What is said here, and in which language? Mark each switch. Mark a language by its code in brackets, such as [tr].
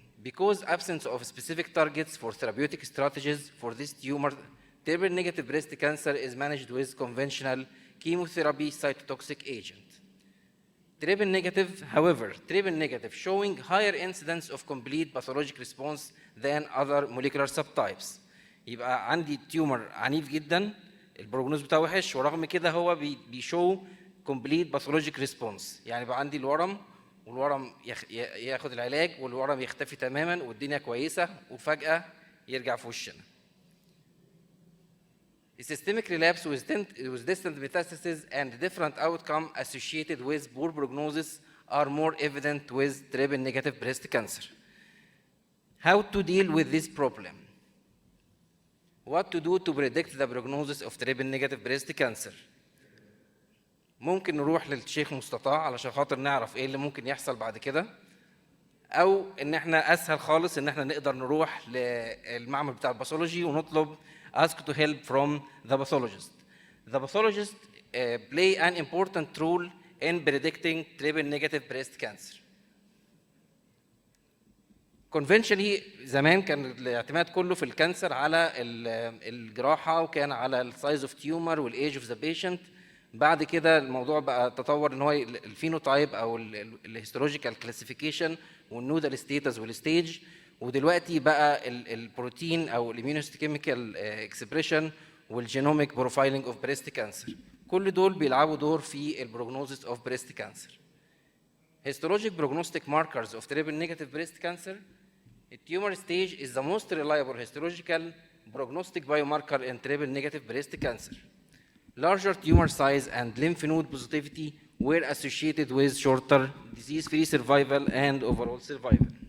[en] Because absence of specific targets for therapeutic strategies for this tumor, triple negative breast cancer is managed with conventional chemotherapy cytotoxic agent. Triple negative, however, triple negative showing higher incidence of complete pathologic response than other molecular subtypes. [ar] يبقى عندي تيومر عنيف جدا، البروجنوز بتاعه وحش، ورغم كده هو بيشو [en] complete pathologic response. [ar] يعني يبقى عندي الورم، والورم ياخد العلاج، والورم يختفي تماما، والدنيا كويسه، وفجأة يرجع في وشنا. [en] Systemic relapse with distant metastasis and different outcome associated with poor prognosis are more evident with triple negative breast cancer. How to deal with this problem? What to do to predict the prognosis of triple negative breast cancer? [ar] ممكن نروح للشيخ مستطاع علشان خاطر نعرف ايه اللي ممكن يحصل بعد كده، او ان احنا اسهل خالص ان احنا نقدر نروح للمعمل بتاع الباثولوجي ونطلب [en] ask to help from the pathologist. The pathologist play an important role in predicting triple negative breast cancer. Conventionally [ar] زمان كان الاعتماد كله في الكانسر على الجراحة، وكان على السايز اوف تيومر والايج اوف ذا بيشنت. بعد كده الموضوع بقى تطور ان هو الفينوتايب او الهيستولوجيكال كلاسيفيكيشن والنودال ستيتس والستيج، ودلوقتي بقى البروتين او الاميونوستيكيميكال اكسبريشن والجينوميك بروفايلنج اوف بريست كانسر. كل دول بيلعبوا دور في البروجنوزيس اوف بريست كانسر. [en] Histologic prognostic markers of triple negative breast cancer. The tumor stage is the most reliable histological prognostic biomarker in triple negative breast cancer. Larger tumor size and lymph node positivity were associated with shorter disease-free survival and overall survival.